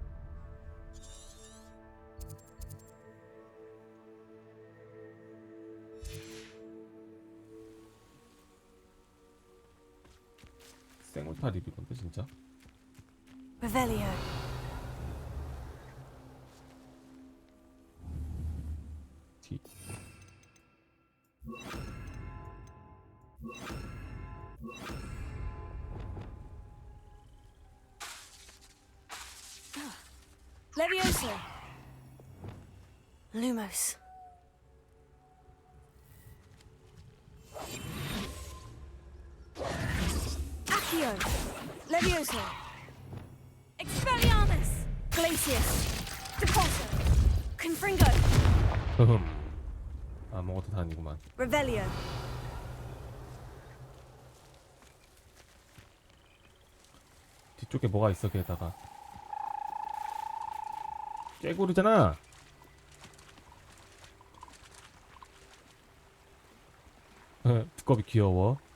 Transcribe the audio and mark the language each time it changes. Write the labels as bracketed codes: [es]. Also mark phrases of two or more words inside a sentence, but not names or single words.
[ko] 생울타 리뷰건데 진짜. Revelio. 뒤. Levioso. Lumos. Accio. Levioso. Expelliarmus. Glacius. Deposo. Confringo. 아무것도 다 아니구만. Revelio. 뒤쪽에 뭐가 있어 게다가. 깨구리잖아. 두꺼비 귀여워.